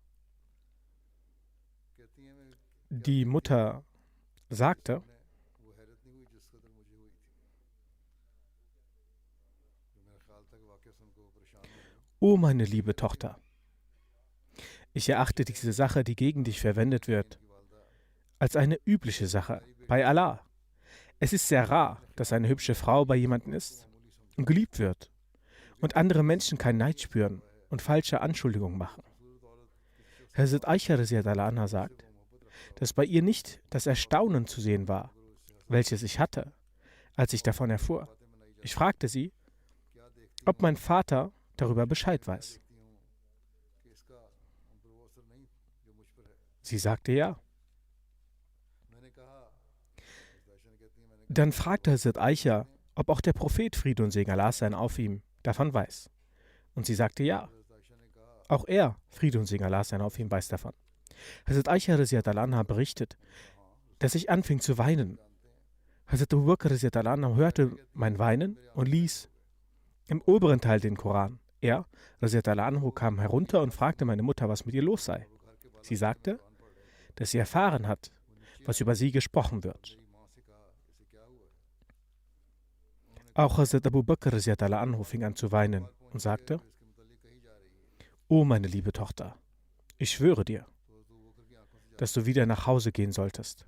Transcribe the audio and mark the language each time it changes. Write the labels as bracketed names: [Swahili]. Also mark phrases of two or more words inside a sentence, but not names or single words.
[German] Die Mutter sagte: „O meine liebe Tochter, ich erachte diese Sache, die gegen dich verwendet wird, als eine übliche Sache bei Allah. Es ist sehr rar, dass eine hübsche Frau bei jemandem ist und geliebt wird und andere Menschen keinen Neid spüren und falsche Anschuldigungen machen." Hazrat Aisha [Arabic] رضي الله عنها [German] sagt, dass bei ihr nicht das Erstaunen zu sehen war, welches ich hatte, als ich davon erfuhr. Ich fragte sie, ob mein Vater darüber Bescheid weiß. Sie sagte ja. Dann fragte Hazrat Aisha, ob auch der Prophet, Friede und Segen Allah sein auf ihm, davon weiß. Und sie sagte ja. Auch er, Friede und Segen Allah sein auf ihm, weiß davon. Hazrat Aisha [Arabic] رضي الله عنها [German] berichtet, dass ich anfing zu weinen. Hazrat Abu Bakr [Arabic] رضي الله عنها [German] hörte mein Weinen und ließ im oberen Teil den Koran. Er, [Arabic] رضي الله عنه, [German] kam herunter und fragte meine Mutter, was mit ihr los sei. Sie sagte, dass sie erfahren hat, was über sie gesprochen wird. Auch Hazrat Abu Bakr [Arabic] رضي الله عنه [German] fing an zu weinen und sagte: „O meine liebe Tochter, ich schwöre dir, dass du wieder nach Hause gehen solltest."